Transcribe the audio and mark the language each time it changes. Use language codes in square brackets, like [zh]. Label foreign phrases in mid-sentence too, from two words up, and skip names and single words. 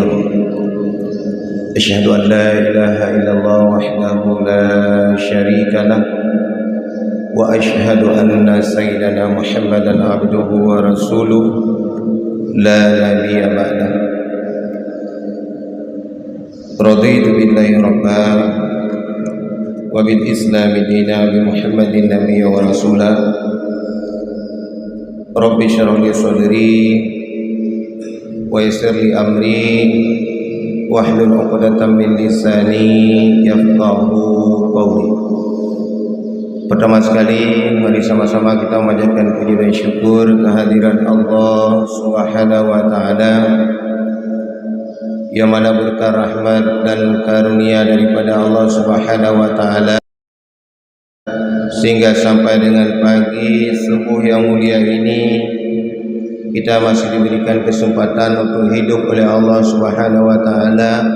[ar] أشهد أن لا إله إلا الله وحده لا شريك له وأشهد أن سيدنا محمدا عبده ورسوله لا نبي بعده. رضيت بالله ربا وبالإسلام دينا بمحمد نبيا ورسوله. رب اشرح لي صدري ويسر لي أمري واحلل عقدة من لساني يفقهوا قولي. [ms] Pertama sekali, mari sama-sama kita memanjatkan puji dan syukur kehadiran Allah [ar] سبحانه وتعالى [ms] yang mana berkah rahmat dan karunia daripada Allah [ar] سبحانه وتعالى [ms] sehingga sampai dengan pagi subuh yang mulia ini kita masih diberikan kesempatan untuk hidup oleh Allah [ar] سبحانه وتعالى,